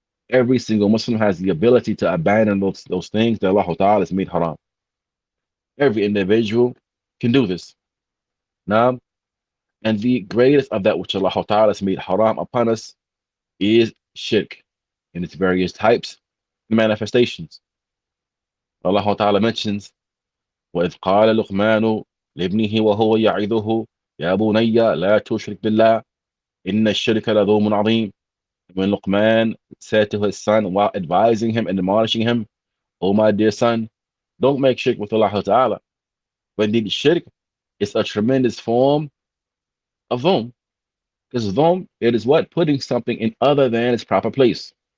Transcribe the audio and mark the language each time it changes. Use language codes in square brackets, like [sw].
[en] Every single Muslim has the ability to abandon those things that Allah Ta'ala has made haram. Every individual can do this. Now, And the greatest of that which Allah Ta'ala has made haram upon us is shirk in its various types and manifestations. Allah Ta'ala mentions, [ar] وَإِذْ قَالَ لُقْمَانُ لِابْنِهِ وَهُوَ يَعِظُهُ يَا بُنَيَّ لَا تُشْرِكْ بِاللَّهِ إِنَّ الشِّرْكَ لَظُلْمٌ عَظِيمٌ. [en] When Luqman said to his son while advising him and admonishing him, "O my dear son, don't make shirk with Allah Ta'ala." But indeed, shirk is a tremendous form of dhulm. Because dhulm, it is what? Putting something in other than its proper place.